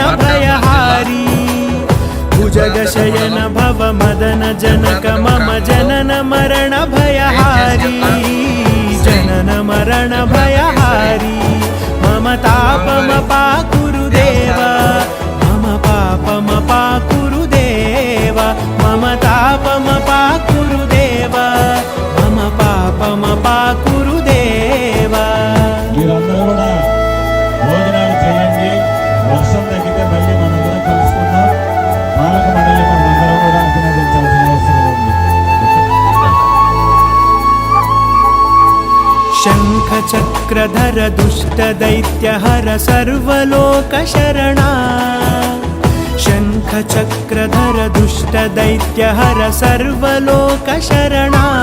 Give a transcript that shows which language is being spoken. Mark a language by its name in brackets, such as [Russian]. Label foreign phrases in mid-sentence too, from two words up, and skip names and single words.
[Sanskrit] भयहारी भुजगशयन भव मदन जनक मम जनन मरण भयहारी जनन मरण भयहारी मम तापमपाकुरु देव मम पापमपाकुरु देव मम तापमपाकुरु देव मम पापमपाकुरु देव [Telugu] మీరందరూ కూడా భోజనాలు చేయండి. వర్షం తగ్గితే మళ్ళీ మనందరం కలుసుకుందాం. పాలక మండలి మనందరం కూడా అభినందించాల్సిన అవసరం ఉంది. [Sanskrit] शङ्ख चक्रधर दुष्ट दैत्यहर सर्वलोक शरणा शङ्ख चक्रधर दुष्ट दैत्यहर सर्वलोक शरणा